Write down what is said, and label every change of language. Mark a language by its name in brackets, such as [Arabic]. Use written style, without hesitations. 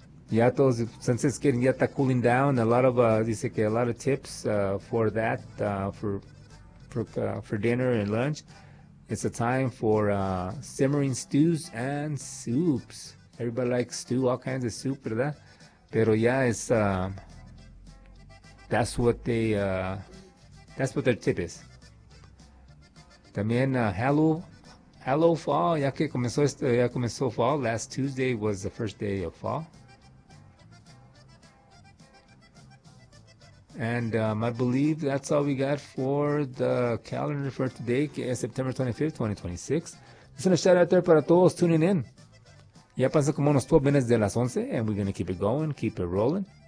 [Spanish] Ya todos, [English] since it's getting, [Spanish] ya está [English] cooling down, a lot of, [Spanish] dice que [English] a lot of tips for that, for dinner and lunch. It's a time for simmering stews and soups. Everybody likes stew, all kinds of soup, [Spanish] ¿verdad? Pero ya es, [English] that's what their tip is. [Spanish] También, [English] hello fall, [Spanish] ya que comenzó esto, ya comenzó fall. [English] Last Tuesday was the first day of fall. And I believe that's all we got for the calendar for today, [Spanish] que es [English] September 25th, 2026. Just a shout out there [Spanish] para todos [English] tuning in. [Spanish] Ya pasa como unos [English] 12 minutes de las 11, and we're going to keep it going, keep it rolling.